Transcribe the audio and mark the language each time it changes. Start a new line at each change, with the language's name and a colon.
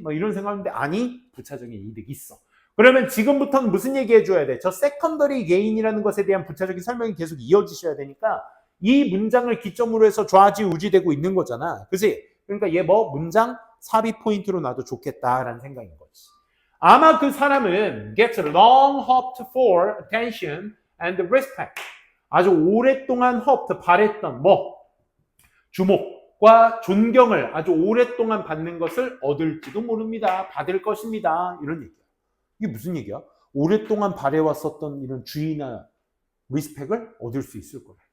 Korean: 뭐 이런 생각인데 아니, 부차적인 이득이 있어. 그러면 지금부터는 무슨 얘기 해줘야 돼? 저 secondary gain이라는 것에 대한 부차적인 설명이 계속 이어지셔야 되니까 이 문장을 기점으로 해서 좌지우지되고 있는 거잖아. 그치? 그러니까 얘 뭐 문장 삽입 포인트로 놔도 좋겠다라는 생각인 거지. 아마 그 사람은
English: gets long hoped for attention and respect.
Korean: 아주 오랫동안 hoped, 바랬던 뭐 주목과 존경을 아주 오랫동안 받는 것을 얻을지도 모릅니다. 받을 것입니다. 이런 얘기야. 이게 무슨 얘기야? 오랫동안 바래왔었던 이런 주의나 리스펙을 얻을 수 있을 거야.